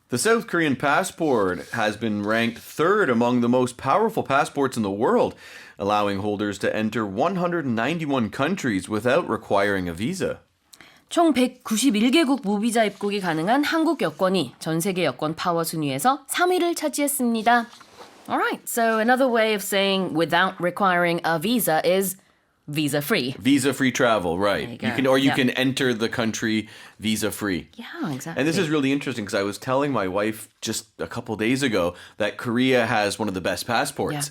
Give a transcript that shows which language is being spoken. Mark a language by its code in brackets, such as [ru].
[en] The South Korean passport has been ranked third among the most powerful passports in the world, allowing holders to enter 191 countries without requiring a visa. [ko] 총 191개국 무비자 입국이 가능한 한국 여권이 전 세계 여권 파워 순위에서 3위를 차지했습니다. [en] Alright, so another way of saying without requiring a visa is visa-free. Visa-free travel, right. There you go. You can enter the country visa-free. Yeah, exactly. And this is really interesting because I was telling my wife just a couple days ago that Korea has one of the best passports.